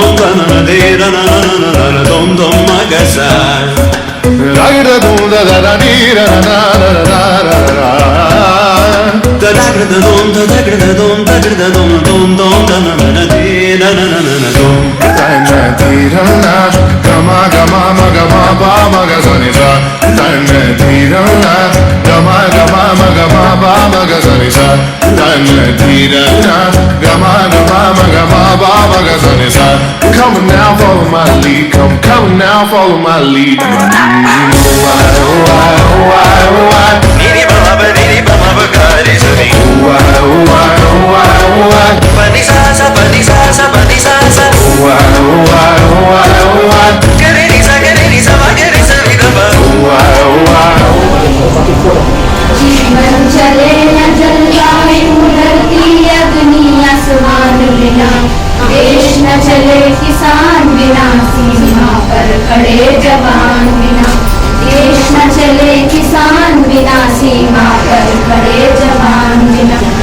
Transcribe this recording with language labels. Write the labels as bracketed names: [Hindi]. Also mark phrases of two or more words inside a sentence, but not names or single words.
[English] na na de na na na na na na dom dom magasa. Da da dum da da da di da na na na na na na. Da da da dum da da da dum da da dum dum dum da na na na di na na na na na dum. Da na di da na gama gama ma gama ba ma ga sa ni sa. Da na di da na gama gama ma gama ba ma ga sa ni sa. Da na di da na gama gama ma gama ba ma ga sa ni sa. Come now, follow my lead. Come now, follow my lead. Oh I, oh I, oh I, oh I. Nini baba ba nini baba ba gari suni. Oh I, oh I, oh I, oh I. Bani sa sa bani sa sa bani sa sa. Oh I, oh I, oh I, oh I. Gari ni sa ma gari sa ni baba. Oh I, oh I, oh I. [Hindi] जीवन चले न जलवायु धरती अग्नि आसमान बिना देश न चले किसान बिना सीमा पर खड़े जवान बिना देश न चले किसान बिना सीमा पर खड़े जवान बिना